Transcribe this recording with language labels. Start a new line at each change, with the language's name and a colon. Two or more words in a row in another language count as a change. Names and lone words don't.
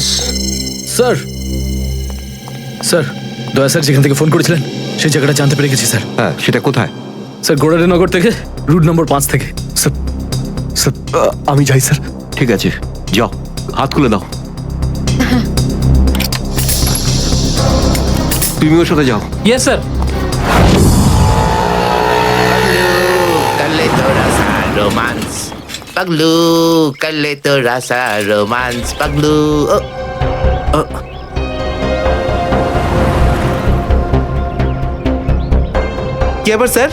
Bangla: স্যার, স্যার, দয়া স্যার যেখান থেকে ফোন করেছিলেন সেই জায়গাটা জানতে পেরে গেছি স্যার। হ্যাঁ, সেটা কোথায়? স্যার, গোড়ারিনগর থেকে,
English: route number
Bangla: 5 থেকে। স্যার, স্যার, আমি যাই স্যার। ঠিক আছে, যাও, হাত খুলে দাও। তুমি ওর সাথে যাও।
English: yes sir.
Hindi: कर ले थोड़ा सा रोमांस पगलू, कर ले थोड़ा सा रोमांस पगलू।
Bangla: কি আবার স্যার?